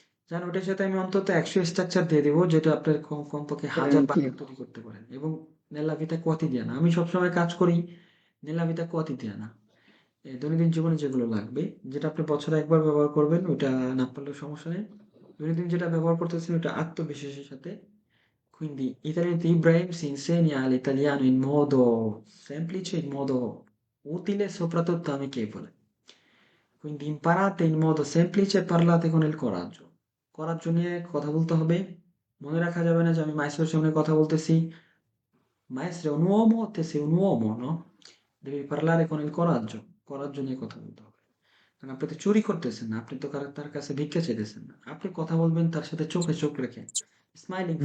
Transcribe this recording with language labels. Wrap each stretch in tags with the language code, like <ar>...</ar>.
<bn>জান ওটার সাথে আমি অন্তত 100 স্ট্রাকচার দিয়ে দেবো, যেটা আপনার কমপক্ষে আর 1000 কি বাক্য তৈরি করতে পারেন, এবং নেলাভিটা কতি দিয়ে না, আমি সবসময় কাজ করি নেলাভিটা কতি দিয়ে না, এই দৈনন্দিন জীবনে যেগুলো লাগবে, যেটা আপনি বছরে একবার ব্যবহার করবেন ওইটা না পারলেও সমস্যা নেই, দৈনন্দিন যেটা ব্যবহার করতেছেন ওটা আত্মবিশ্বাসের সাথে।</bn> <it>Quindi Italiano Ibrahim si insegna l'italiano in modo semplice, in modo utile, soprattutto amichevole. Quindi imparate in modo semplice e parlate con il coraggio.</it> <bn>Coraggio নিয়ে কথা বলতে হবে, মনে রাখা যাবে না যে আমি মাইস্ত্রোর সামনে কথা বলতেছি,</bn> <it>maestro è un uomo, te sei un uomo, no? Devi parlare con il coraggio,</it> <bn>coraggio নিয়ে কথা বলতে হবে, কারণ আপনি তো চুরি করতেছেন না, আপনি তো তার কাছে ভিক্ষা চাইতেছেন না, আপনি কথা বলবেন তার সাথে চোখে চোখ রেখে, স্মাইলিং</bn>